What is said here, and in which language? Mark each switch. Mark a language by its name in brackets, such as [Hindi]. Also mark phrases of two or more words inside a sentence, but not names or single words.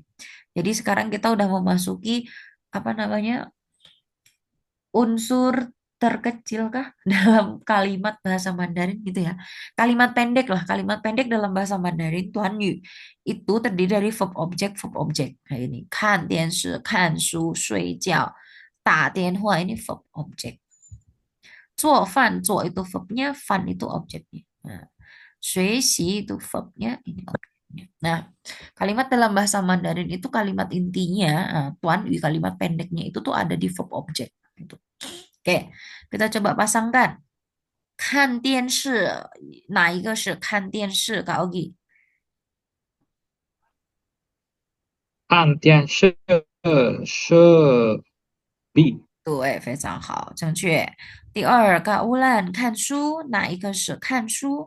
[Indonesian] Jadi sekarang kita udah memasuki apa namanya? Unsur terkecil kah dalam kalimat bahasa Mandarin gitu ya. Kalimat pendek lah, kalimat pendek dalam bahasa Mandarin Tuan Yu itu terdiri dari [English] verb object, verb object. [Indonesian] Kayak ini, [Chinese] 看电视, 看书, 睡觉, 打电话 ini [English] verb object. [Indonesian] 做饭, 做 itu verbnya, 饭 itu objeknya. Nah, 学习 itu verbnya, ini objeknya. Nah, kalimat dalam bahasa Mandarin itu kalimat intinya, Tuan Yu kalimat pendeknya itu tuh ada di [English] verb object. [Indonesian] Gitu. Oke, kita coba pasangkan. [Chinese] 看电视, 哪一个是看电视, Kak Ogi? 看电视是 B。对，非常好，正确。第二个乌兰看书，哪一个是看书？